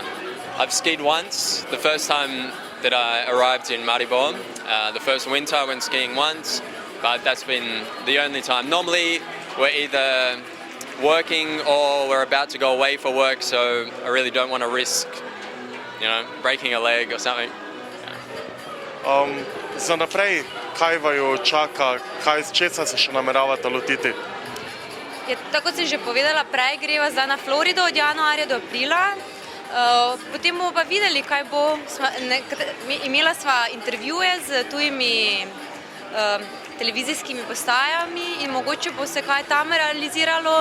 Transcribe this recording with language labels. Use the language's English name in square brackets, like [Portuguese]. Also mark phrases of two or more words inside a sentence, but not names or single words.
[English] I've skied once, the first time that I arrived in Maribor. The first winter I went skiing once, but that's been the only time. Normally we're either working or we're about to go away for work, so I really don't want to risk, you know, breaking a leg or something. [Slovenian] Za naprej, kaj vaju čaka, česa se še nameravate lotiti? Tako kot sem že povedala prej, greva zdaj na Florido od januarja do aprila. Potem bomo pa videli, kaj bo. Imela sva intervjuje z tujimi televizijskimi postajami in mogoče bo se kaj tam realiziralo.